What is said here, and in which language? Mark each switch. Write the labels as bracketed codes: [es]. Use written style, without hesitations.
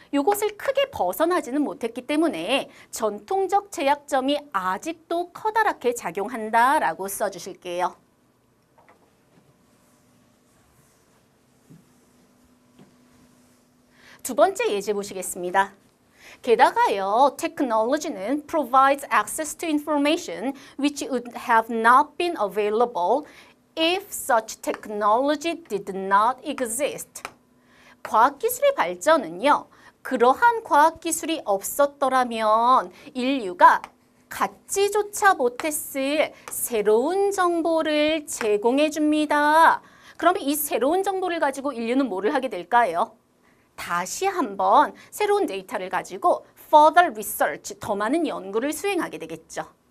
[ko] 이것을 크게 벗어나지는 못했기 때문에 전통적 제약점이 아직도 커다랗게 작용한다라고 써주실게요. 두 번째 예제 보시겠습니다. 게다가요, [en] technology는 provides access to information which would have not been available if such technology did not exist. [ko] 과학기술의 발전은요, 그러한 과학기술이 없었더라면 인류가 갖지조차 못했을 새로운 정보를 제공해 줍니다. 그러면 이 새로운 정보를 가지고 인류는 뭐를 하게 될까요? 다시 한번 새로운 데이터를 가지고 [en] further research, [ko] 더 많은 연구를 수행하게 되겠죠.